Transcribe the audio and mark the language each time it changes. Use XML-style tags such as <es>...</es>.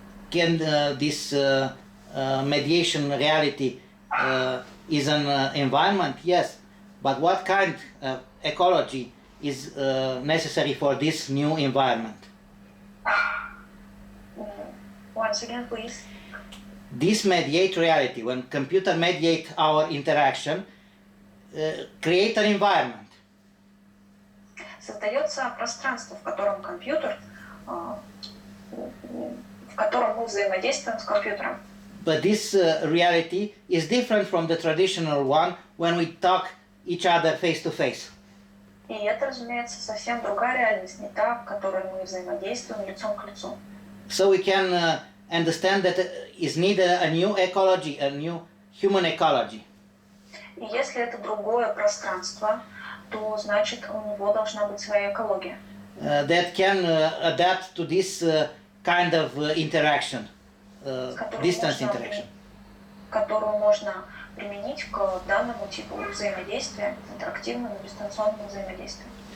<en>Can this mediation reality is an environment? Yes, but what kind of ecology is necessary for this new environment? Once again, please. This mediate reality, when computer mediate our interaction, create an environment.</en> <ru>Создается пространство, в котором компьютер, в котором мы взаимодействуем с компьютером.</ru> <en>But this reality is different from the traditional one when we talk each other face to face.</en> <ru>И это, разумеется, совсем другая реальность, не та, в которой мы взаимодействуем лицом к лицу.</ru> <en>So we can understand that is needed a new ecology, a new human ecology.</en> <ru>И если это другое пространство, то значит у него должна быть своя экология.</ru> <en>That can adapt to this kind of interaction, distance interaction.</en> <ru>Которую можно применить к данному типу взаимодействия, интерактивному, дистанционному взаимодействию.</ru>